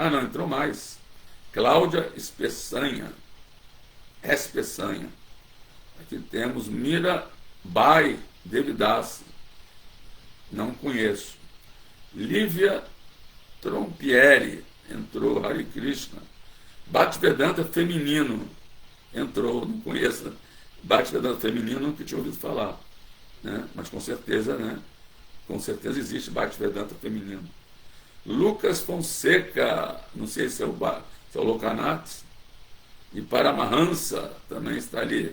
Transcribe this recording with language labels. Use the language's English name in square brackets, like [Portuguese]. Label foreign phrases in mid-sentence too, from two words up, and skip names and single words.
[Portuguese] Não, entrou mais. Cláudia Espessanha. Espessanha. Aqui temos Mirabai Devidas. Não conheço. Lívia Trompieri. Entrou. Hare Krishna. Bhaktivedanta Feminino. Entrou. Não conheço. Bhaktivedanta Feminino, nunca tinha ouvido falar. Né? Mas com certeza, né? Com certeza existe Bhaktivedanta Feminino. Lucas Fonseca. Não sei se é o Lokanath. E Paramahansa também está ali.